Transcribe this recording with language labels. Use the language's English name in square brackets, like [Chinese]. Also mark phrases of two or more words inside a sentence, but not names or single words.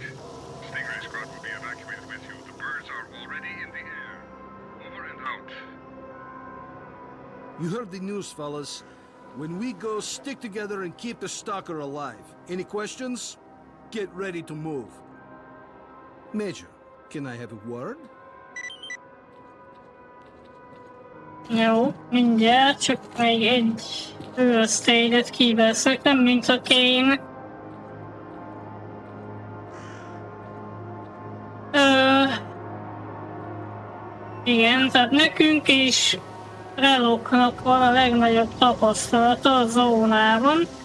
[English] Stingray squad will be evacuated with you. The birds are already in the air. Over and out. You heard the news, fellas. When we go, stick together and keep the stalker alive. Any questions? Get ready to move. Major, can I have a word? [Hungarian] Jó, mindjárt, csak még egy őrsztéget kiveszek, nem mint a kéne. Igen, tehát nekünk is reloknak van a legnagyobb tapasztalata a zónában.